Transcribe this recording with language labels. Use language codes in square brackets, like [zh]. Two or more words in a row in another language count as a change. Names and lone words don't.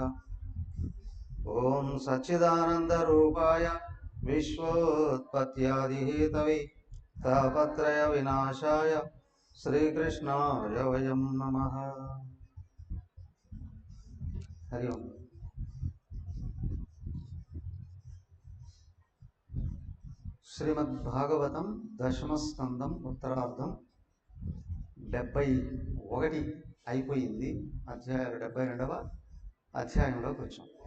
[sa] ओम सच्चिदानंद रूपाय विश्वोत्पत्त्यादिहेतवे तापत्रय विनाशाय श्रीकृष्णाय वयं नमः। हरि ओम। [te] శ్రీమద్భాగవతం దశమ స్కందం ఉత్తరార్ధం 71 అయిపోయింది. అధ్యాయాలు 72వ అధ్యాయంలోకి వచ్చాం.